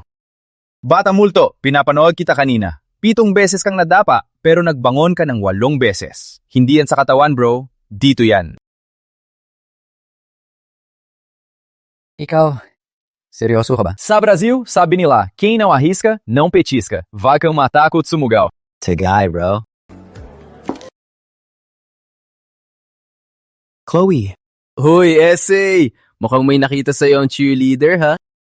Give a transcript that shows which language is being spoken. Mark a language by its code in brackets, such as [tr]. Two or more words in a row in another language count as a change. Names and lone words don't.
[tl] Bata multo, pinapanood kita kanina. 7 beses kang nadapa, pero nagbangon ka ng 8 beses. Hindi yan sa katawan, bro. Dito yan. Ikaw, seryoso ka ba? Sa Brasil, sabi nila, [pt] quem não arrisca, não petisca. [tl] Vai kang matakot sumugaw. Tagay, bro. Chloe. Hoy, essay! Mukhang may nakita sa'yo ang cheerleader, ha?